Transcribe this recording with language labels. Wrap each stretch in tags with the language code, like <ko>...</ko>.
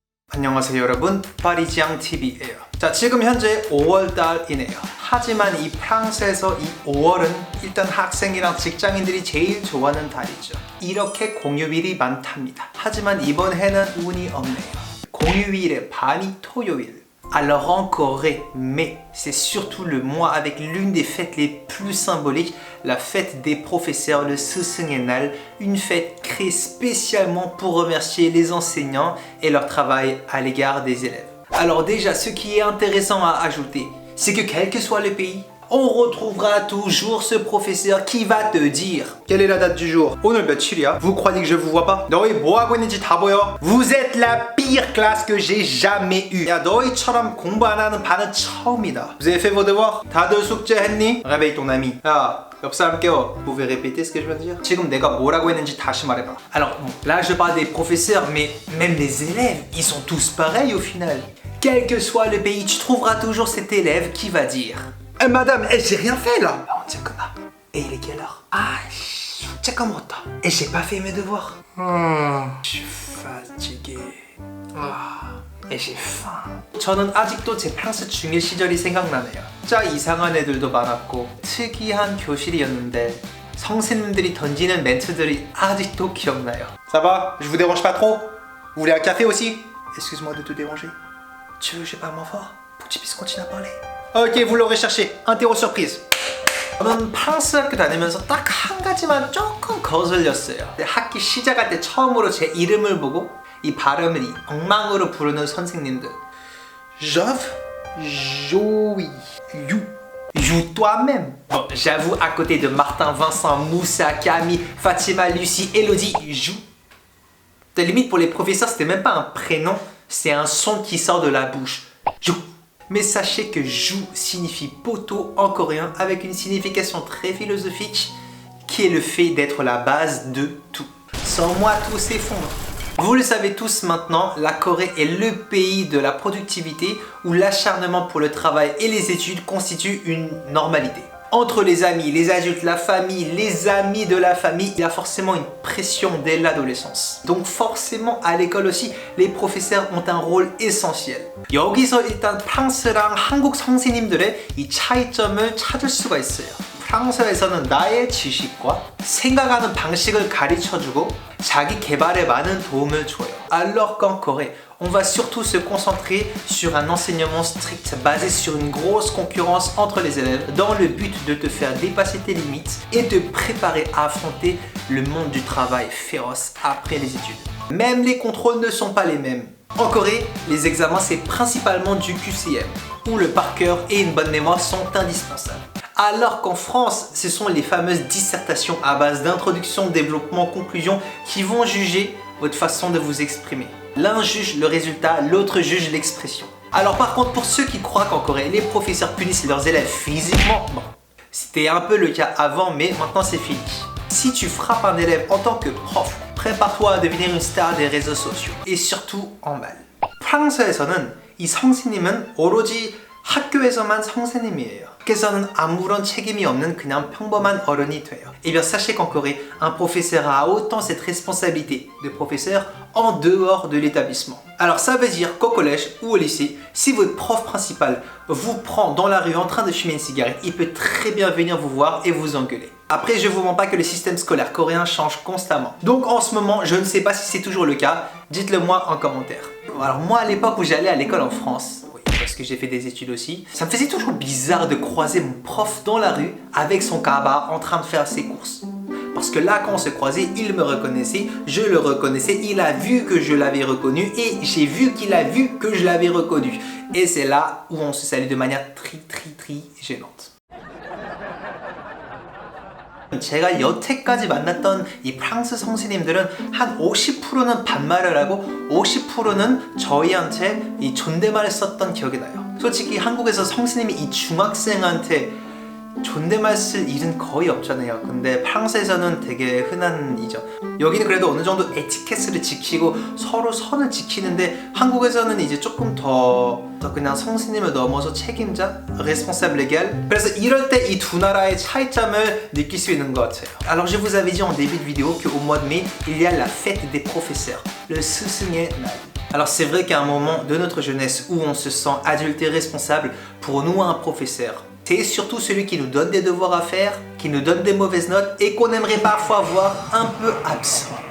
<ko>안녕하세요 여러분, 파리지앙 TV예요. 자, 지금 현재 5월달이네요. 하지만 이 프랑스에서 이 5월은 일단 학생이랑 직장인들이 제일 좋아하는 달이죠. 이렇게 공휴일이 많답니다. 하지만 이번 해는 운이 없네요. 공휴일의 반이 토요일.</ko> <fr>Alors en Corée, mai, c'est surtout le mois avec l'une des fêtes les plus symboliques, la fête des professeurs, le 스승의날, une fête créée spécialement pour remercier les enseignants et leur travail à l'égard des élèves. Alors déjà, ce qui est intéressant à ajouter, c'est que quel que soit le pays, on retrouvera toujours ce professeur qui va te dire quelle est la date du jour.</fr> <ko>오늘 며칠이야?</ko> <fr>Vous croyez que je vous vois pas?</fr> <ko>너희 뭐 하고 있는지 다 보여?</ko> <fr>Vous êtes la pire classe que j'ai jamais eue.</fr> <ko>야, 너희처럼 공부 안 하는 반은 처음이다.</ko> <fr>Vous avez fait vos devoirs?</fr> <ko>다들 숙제했니?</ko> <fr>Réveille ton ami.</fr> <ko>야, 옆 사람 깨워.</ko> <fr>Vous pouvez répéter ce que je viens de dire?</fr> <ko>지금 내가 뭐라고 했는지 다시 말해봐.</ko> <fr>Alors, bon, là je parle des professeurs, mais même les élèves, ils sont tous pareils au final. Quel que soit le pays, tu trouveras toujours cet élève qui va dire Madame, j'ai rien fait là. Et il est quelle heure? Ah,</fr> <ko>숙제 까먹었다.</ko> <fr>Et j'ai pas fait mes devoirs. Je suis fatigué. Et j'ai faim.</fr> <ko>저는 아직도 제 프랑스 중일 시절이 생각나네요. 진짜 이상한 애들도 많았고 특이한 교실이었는데 선생님들이 던지는 멘트들이 아직도 기억나요.</ko> <fr>Ça va? Je vous dérange pas trop? Vous voulez un café aussi? Excuse-moi de te déranger. Tu veux que je parle moins fort pour que tu puisses continuer à parler? Ok, vous l'aurez cherché. Interro surprise.</fr> <ko>저는 프랑스 학교 다니면서 딱 한 가지만 조금 거슬렸어요. 학기 시작할 때 처음으로 제 이름을 보고 이 발음을 이 엉망으로 부르는 선생님들.</ko> <fr>Jove, Joey, You. You toi-même. Bon, j'avoue, à côté de Martin, Vincent, Moussa, Camille, Fatima, Lucie, Elodie, You. De limite, pour les professeurs, c'était même pas un prénom, c'est un son qui sort de la bouche. You. Mais sachez que jou signifie poteau en coréen avec une signification très philosophique qui est le fait d'être la base de tout. Sans moi, tout s'effondre. Vous le savez tous maintenant, la Corée est le pays de la productivité où l'acharnement pour le travail et les études constituent une normalité. Entre les amis, les adultes, la famille, les amis de la famille, il y a forcément une pression dès l'adolescence. Donc forcément à l'école aussi, les professeurs ont un rôle essentiel.</fr> <ko>여기서 일단 프랑스랑 한국 선생님들의 이 차이점을 찾을 수가 있어요. 프랑스에서는 나의 지식과 생각하는 방식을 가르쳐주고 자기 개발에 많은 도움을 줘요.</ko> <fr>Alors qu'en Corée, on va surtout se concentrer sur un enseignement strict basé sur une grosse concurrence entre les élèves dans le but de te faire dépasser tes limites et te préparer à affronter le monde du travail féroce après les études. Même les contrôles ne sont pas les mêmes. En Corée, les examens c'est principalement du QCM, où le par cœur et une bonne mémoire sont indispensables. Alors qu'en France, ce sont les fameuses dissertations à base d'introduction, développement, conclusion qui vont juger votre façon de vous exprimer. L'un juge le résultat, l'autre juge l'expression. Alors par contre, pour ceux qui croient qu'en Corée, les professeurs punissent leurs élèves physiquement, bon, c'était un peu le cas avant, mais maintenant c'est fini. Si tu frappes un élève en tant que prof, prépare-toi à devenir une star des réseaux sociaux. Et surtout en mal.</fr> <ko>프랑스에서는 이 선생님은 오로지 학교에서만 선생님이에요. 학교에서는 아무런 책임이 없는 그냥 평범한 어른이 돼요.</ko> <fr>Et bien sachez qu'en Corée, un professeur a autant cette responsabilité de professeur en dehors de l'établissement. Alors ça veut dire qu'au collège ou au lycée, si votre prof principal vous prend dans la rue en train de fumer une cigarette, il peut très bien venir vous voir et vous engueuler. Après, je vous mens pas que le système scolaire coréen change constamment. Donc en ce moment, je ne sais pas si c'est toujours le cas, dites-le moi en commentaire. Alors moi, à l'époque où j'allais à l'école en France, parce que j'ai fait des études aussi, ça me faisait toujours bizarre de croiser mon prof dans la rue avec son cabas en train de faire ses courses. Parce que là, quand on se croisait, il me reconnaissait, je le reconnaissais, il a vu que je l'avais reconnu et j'ai vu qu'il a vu que je l'avais reconnu. Et c'est là où on se salue de manière très gênante.</fr> <ko>제가 여태까지 만났던 이 프랑스 선생님들은 한 50%는 반말을 하고 50%는 저희한테 이 존댓말을 썼던 기억이 나요. 솔직히 한국에서 선생님이 이 중학생한테 존댓말 쓸 일은 거의 없잖아요. 근데 프랑스에서는 되게 흔한 일이죠. 여기는 그래도 어느 정도 에티켓을 지키고 서로 선을 지키는데 한국에서는 이제 조금 더 그냥 선생님을 넘어서 책임자, responsable légal. 그래서 이럴 때 이 두 나라의 차이점을 느낄 수 있는 것 같아요.</ko> <fr>Alors je vous avais dit en début de vidéo qu'au mois de mai, il y a la fête des professeurs, le 스승의 날. Alors c'est vrai qu'à un moment de notre jeunesse où on se sent adulte et responsable, pour nous un professeur, c'est surtout celui qui nous donne des devoirs à faire, qui nous donne des mauvaises notes et qu'on aimerait parfois voir un peu absent.</fr>